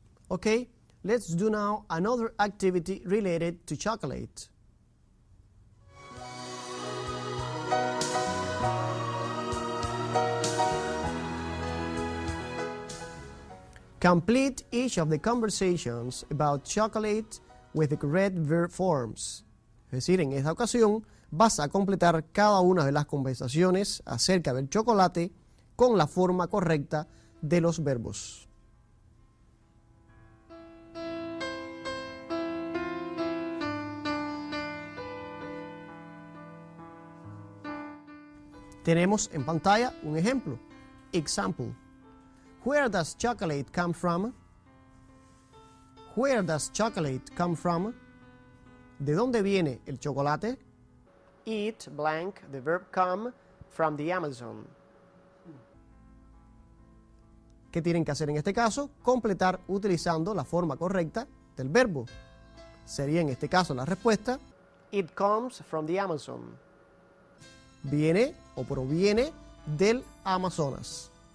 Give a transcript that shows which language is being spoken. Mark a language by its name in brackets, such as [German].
[English] Okay, let's do now another activity related to chocolate. Complete each of the conversations about chocolate with the correct verb forms. [Spanish] Es decir, en esta ocasión vas a completar cada una de las conversaciones acerca del chocolate con la forma correcta de los verbos. Tenemos en pantalla un ejemplo. [English] Example. Where does chocolate come from? Where does chocolate come from? [Spanish] ¿De dónde viene el chocolate? [English] It blank, the verb come, from the Amazon. [Spanish] ¿Qué tienen que hacer en este caso? Completar utilizando la forma correcta del verbo. Sería en este caso la respuesta: [English] It comes from the Amazon. [Spanish] Viene o proviene del Amazonas.